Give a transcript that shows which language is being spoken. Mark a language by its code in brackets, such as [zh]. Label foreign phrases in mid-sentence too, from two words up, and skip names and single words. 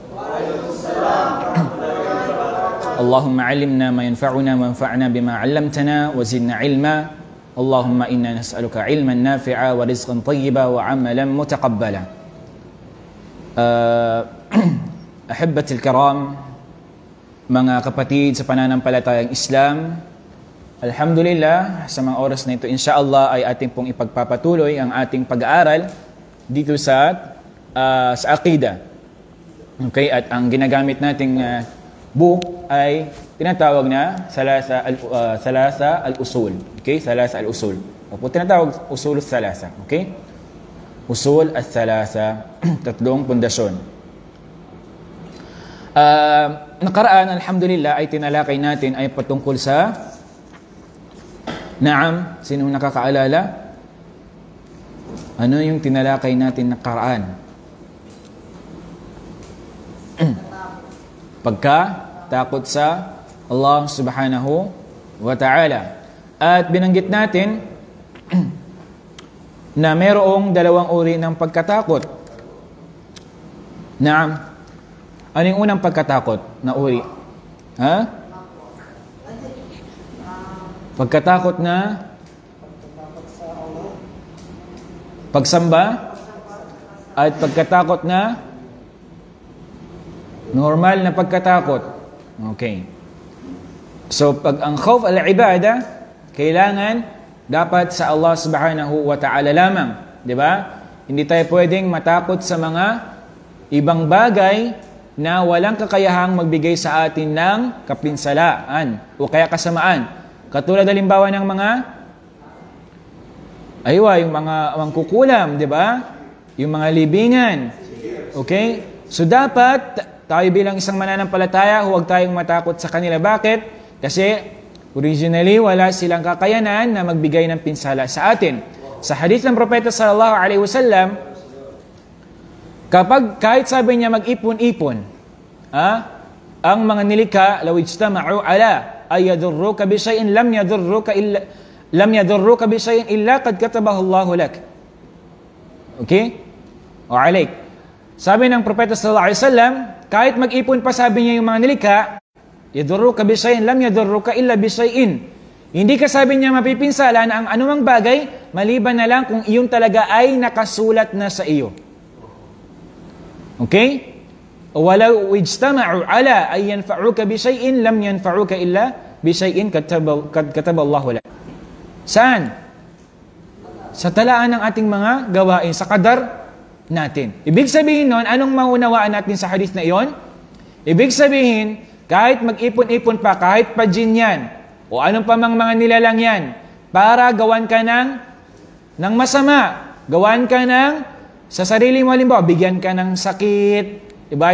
[ar] اللهم علمنا ما ينفعنا وانفعنا بما علمتنا وزدنا علما اللهم إنا نسألك علما نافعا ورزقا طيبا وعملا متقبلا أحبتي الكرام [tl] mga kapatid sa pananampalatayang Islam, alhamdulillah sa mga oras na ito inshallah ay ating pong ipagpapatuloy ang ating pag-aaral dito sa aqida. Okay, at ang ginagamit nating book ay tinatawag na Thalatha al-Usul. Okay, Thalatha al-Usul. O tinatawag Usul al-Thalatha. Okay? Usul al-Thalatha, tatlong pundasyon. Nakaraan, alhamdulillah, ay tinalakay natin ay patungkol sa Naam, sino nakakaalala? Ano yung tinalakay natin nakaraan? Pagkatakot sa Allah [ar] سبحانه وتعالى. [tl] At binanggit natin na mayroong dalawang uri ng pagkatakot. Naam. Ano yung unang pagkatakot na uri? Ha? Pagkatakot na pagsamba at pagkatakot na normal na pagkatakot. Okay. So, pag ang [ar] خوف العبادة, [tl] kailangan dapat sa Allah [ar] سبحانه وتعالى [tl] lamang. Diba? Hindi tayo pwedeng matakot sa mga ibang bagay na walang kakayahang magbigay sa atin ng kapinsalaan o kaya kasamaan. Katulad halimbawa ng mga yung mga mangkukulam, diba? Yung mga libingan. Okay? So, dapat tayo bilang isang mananampalataya, huwag tayong matakot sa kanila. Bakit? Kasi originally, wala silang kakayanan na magbigay ng pinsala sa atin. Sa hadith ng Propeta [ar] صلى الله عليه وسلم, [tl] kahit sabi niya mag-ipon-ipon, ang mga nilikha, [ar] لو اجتمعوا على أن يضروك بشيء لم يضروك بشيء إلا قد كتبه الله لك. [tl] Okay? O alaik. Sabi ng Propeta [ar] صلى الله عليه وسلم, [tl] kahit mag-ipon pa, sabi niya yung mga nilikha, [ar] يضروك بشيء لم يضروك إلا بشيء. [tl] Hindi ka, sabi niya, mapipinsala na ang anumang bagay maliban na lang kung iyon talaga ay nakasulat na sa iyo. Okay? [ar] ولو اجتمعوا على أن ينفعوك بشيء لم ينفعوك إلا بشيء كتب الله لك. [tl] Saan? Sa talaan ng ating mga gawain, sa qadar natin. Ibig sabihin nun, anong maunawaan natin sa hadith na iyon? Ibig sabihin, kahit mag-ipon-ipon pa, kahit pa jin yan, o anong pa mga nilalang yan, para gawan ka ng masama, gawan ka sa sarili mo, halimbawa, bigyan ka ng sakit, diba?